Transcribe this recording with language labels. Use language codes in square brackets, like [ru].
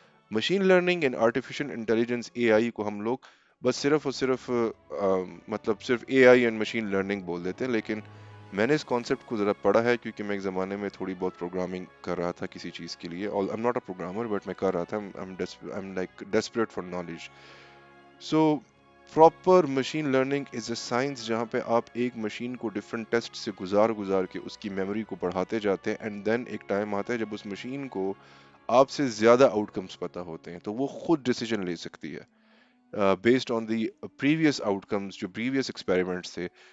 [ur] Machine learning and artificial intelligence AI کو ہم لوگ بس صرف اور صرف مطلب صرف AI اینڈ مشین لرننگ بول دیتے ہیں، لیکن میں نے اس کانسیپٹ کو ذرا پڑھا ہے کیونکہ میں ایک زمانے میں تھوڑی بہت پروگرامنگ کر رہا تھا کسی چیز کے لیے. [en] I'm not a programmer but [ur] میں کر رہا تھا. [en] I'm like desperate for knowledge. So proper machine learning is a science [ur] جہاں پہ آپ ایک مشین کو ڈفرنٹ ٹیسٹ سے گزار کے اس کی میموری کو بڑھاتے جاتے ہیں [en] and then [ur] ایک ٹائم آتا ہے جب اس مشین کو آپ سے زیادہ آؤٹ کمز پتہ ہوتے ہیں تو وہ خود ڈیسیجن لے سکتی ہے [en] based on the previous outcomes [ur] جو پریویس ایکسپیریمنٹس تھے.